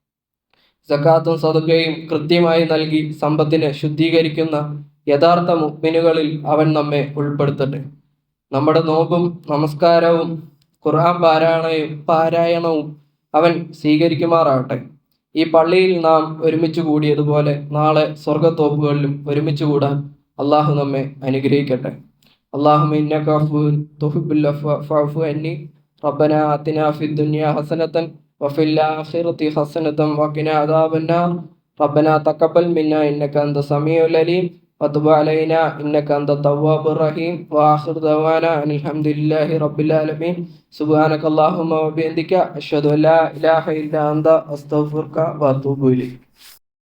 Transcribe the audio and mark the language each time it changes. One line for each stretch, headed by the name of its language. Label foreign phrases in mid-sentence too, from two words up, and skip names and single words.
Malayalam: സക്കാത്തും സദഖയും കൃത്യമായി നൽകി സമ്പത്തിനെ ശുദ്ധീകരിക്കുന്ന യഥാർത്ഥ മുഅ്മിനുകളിൽ അവൻ നമ്മെ ഉൾപ്പെടുത്തട്ടെ. നമ്മുടെ നോമ്പും നമസ്കാരവും ഖുർആൻ പാരായണവും അവൻ സ്വീകരിക്കുമാറാകട്ടെ. ഈ പള്ളിയിൽ നാം ഒരുമിച്ച് കൂടിയതുപോലെ നാളെ സ്വർഗത്തോപ്പുകളിലും ഒരുമിച്ച് കൂടാൻ അള്ളാഹു നമ്മെ അനുഗ്രഹിക്കട്ടെ.
Arabic: اللهم إنك عفو تحب العفو فاعف عني ربنا آتنا في الدنيا حسنة وفي الآخرة حسنة وقنا عذاب النار ربنا تقبل منا إنك أنت السميع العليم وتب علينا إنك أنت التواب الرحيم وآخر دعوانا أن الحمد لله رب العالمين سبحانك اللهم وبحمدك أشهد أن لا إله إلا أنت أستغفرك وأتوب إليك.